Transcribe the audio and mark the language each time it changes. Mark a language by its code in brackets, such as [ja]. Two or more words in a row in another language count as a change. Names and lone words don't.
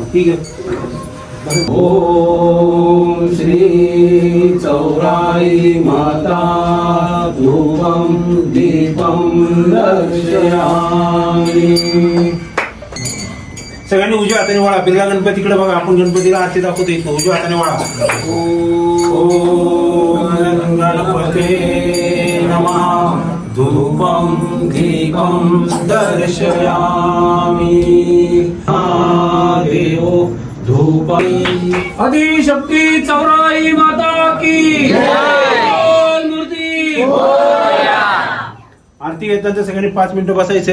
[mr] ठीक आहे. [sa] ओम श्री चौराई माता धूपम दीपम दर्शयामि. [mr] सगळ्यांनी उजव्या हाताने वळा. बिर्ला गणपतीकडे बघा, आपण गणपतीला आरती दाखवतो इथं. उजव्या हाताने वळा. [sa] ओम गणपते नमः. धूपम दीपम दर्शयामि. देवो धूपम. [hi] आदिशक्ती चौराई माता की मूर्ती. [mr] आरती घेतल्यानंतर सगळ्यांनी 5 मिनिटं बसायचंय.